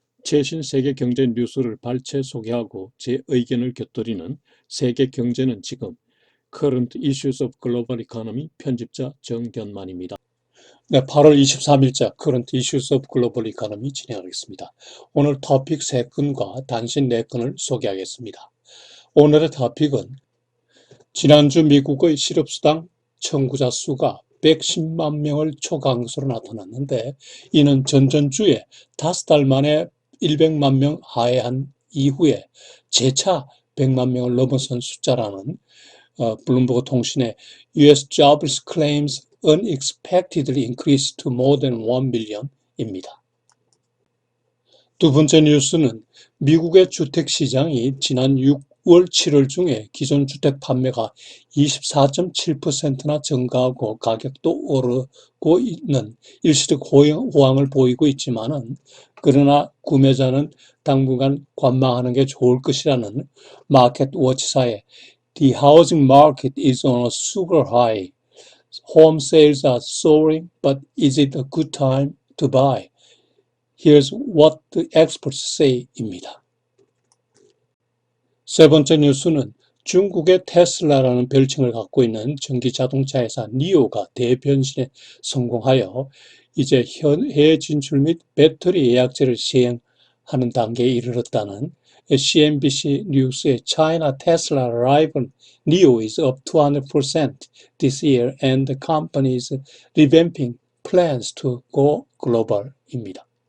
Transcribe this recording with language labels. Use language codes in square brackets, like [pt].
[ko] 최신 세계 경제 뉴스를 발췌 소개하고 제 의견을 곁들이는 세계 경제는 지금 [en] Current Issues of Global Economy [ko] 편집자 정견만입니다. 네, 8월 23일자 [en] Current Issues of Global Economy [ko] 진행하겠습니다. 오늘 토픽 3건과 단신 4건을 소개하겠습니다. 오늘의 토픽은 지난주 미국의 실업수당 청구자 수가 110만 명을 초과한 것으로 나타났는데, 이는 전전주에 5달 만에 100만 명 하회한 이후에 재차 100만 명을 넘어선 숫자라는 블룸버그 통신의 [en] US Jobs Claims Unexpectedly Increased to More than 1 Million [ko] 입니다. 두 번째 뉴스는 미국의 주택시장이 지난 6월, 7월 중에 기존 주택 판매가 24.7%나 증가하고 가격도 오르고 있는 일시적 호황을 보이고 있지만은, 그러나 구매자는 당분간 관망하는 게 좋을 것이라는 마켓워치사의 [en] The housing market is on a super high. Home sales are soaring, but is it a good time to buy? Here's what the experts say [ko] 입니다. 세 번째 뉴스는 중국의 테슬라라는 별칭을 갖고 있는 전기 자동차 회사 니오가 대변신에 성공하여 이제 해외 진출 및 배터리 예약제를 시행하는 단계에 이르렀다는 CNBC 뉴스의 [en] China Tesla rival NIO is up 200% this year and the company is revamping plans to go global [ko] 입니다.